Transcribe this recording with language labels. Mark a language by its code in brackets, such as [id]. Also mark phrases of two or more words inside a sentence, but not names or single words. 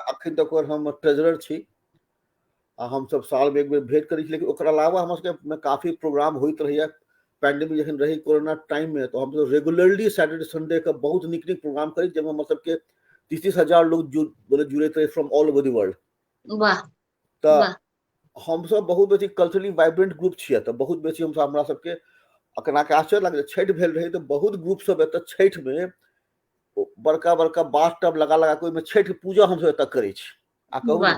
[mai] आ अखन तक हम ट्रेजरर छी। आ हम सब साल में एक बेर भेंट करै छी। लेकिन ओकर अलावा हमर सबके में काफी प्रोग्राम होइत रहैया। पैंडेमिक जखन रही कोरोना टाइम में, तो हम सब [en] regularly Saturday Sunday [mai] के बहुत नीक नीक प्रोग्राम करी, जाहिमे हमर सबके 30,000 लोग जुड़ैत रहे [en] from all over the world. [mai] वाह! तऽ वाह! हम सब बहुत बेसी [en] culturally vibrant group [mai] छियै। तऽ बहुत बेसी हम सब हमरा सबके अखन अहाँके आश्चर्य लागत, छठि भेल रहै तऽ बहुत ग्रुप सब एतऽ छठि में बड़का बड़का [en] bath tub [mai] लगा लगा के ओहिमे छठि पूजा हम सब एतऽ करै छी। आ कहू ने